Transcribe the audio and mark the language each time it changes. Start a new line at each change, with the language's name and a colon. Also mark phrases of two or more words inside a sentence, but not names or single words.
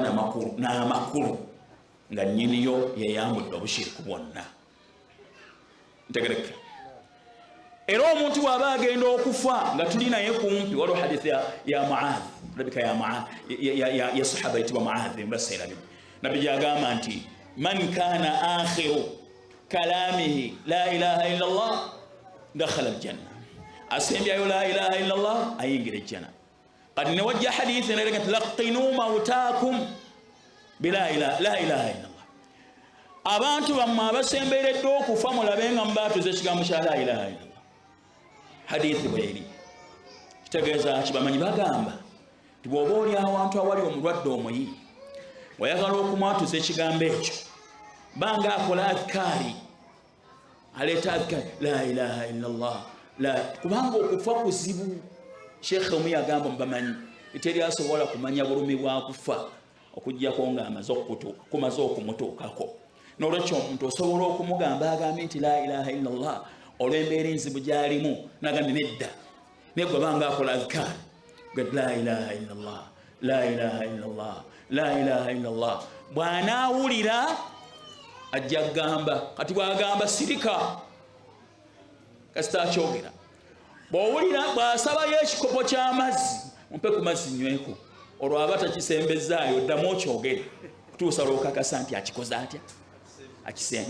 Ganda: n'amakulu nga nnyiniyo yeyambudde obushiriku bwonna ntegereka era omuntu bw'aba agenda okufa nga tuli naye kumpi waliwo hadithi ya Muadh labika ya sahaba yitibwa Muadh mbaseera nabbi gyagamba nti
Arabic: من كان آخر كلامه لا إله إلا الله دخل الجنة,
Ganda: asembyayo
Arabic: لا إله إلا الله
Ganda: ayingira ejjana. Kati ne wajja hadithi nerega nti
Arabic: لقنوا موتاكم بلا إله إلا الله,
Ganda: abantu bammwe abasemberedde okufa mulabenga mubatuza ekigambo kya
Arabic: لا إله إلا الله.
Ganda: Hadithi bweri kitegeeza kibamanyi bagamba ti bw'oba oli awantu awali omulwadde omuyi wayagala okumwatuza ekigambo ekyo banga akola adhikari, aleeta adhikari
Arabic: لا إله إلا الله,
Ganda: kubanga okufa kuzibu. Sheikh omu yagamba mubamanyi teri asobola kumanya bulumi bwa kufa okujjako nga kumaze okumutuukako. N'olwekyo omuntu osobola okumugamba agambe nti
Arabic: لا إله إلا الله
Ganda: olw'embeera enzibu gy'alimu nagambye nedda, naye gwe banga akola adhikari
Arabic: لا إله إلا الله, لا إله إلا الله, لا إله إلا الله,
Ganda: bw'anaawulira ajja kugamba. Kati bw'agamba sirika kasita akyogera, bw'owulira bw'asabayo ekikopo ky'amazzi mumpe ku mazzi nyweko, olwo aba takisembezaayo, ddamu okyogere kutuusa lw'okakasa nti akikoze atya akisembe.